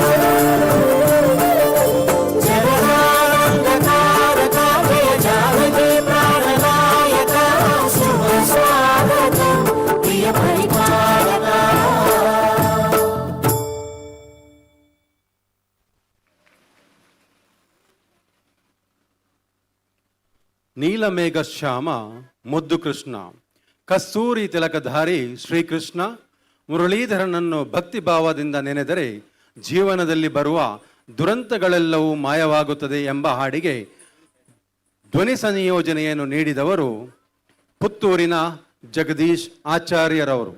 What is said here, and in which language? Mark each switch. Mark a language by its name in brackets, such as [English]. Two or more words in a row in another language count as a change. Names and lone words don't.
[Telugu] జగదానందకారక జయ జానకి ప్రాణనాయక శుభ స్వాగతం ప్రియ పరిపాలక. [Kannada] నీలమేఘ శ్యామ ಮುದ್ದು ಕೃಷ್ಣ ಕಸ್ತೂರಿ ತಿಲಕಧಾರಿ ಶ್ರೀಕೃಷ್ಣ ಮುರಳೀಧರನನ್ನು ಭಕ್ತಿ ಭಾವದಿಂದ ನೆನೆದರೆ ಜೀವನದಲ್ಲಿ ಬರುವ ದುರಂತಗಳೆಲ್ಲವೂ ಮಾಯವಾಗುತ್ತದೆ ಎಂಬ ಹಾಡಿಗೆ ಧ್ವನಿ ಸಂಯೋಜನೆಯನ್ನು ನೀಡಿದವರು ಪುತ್ತೂರಿನ ಜಗದೀಶ್ ಆಚಾರ್ಯರವರು.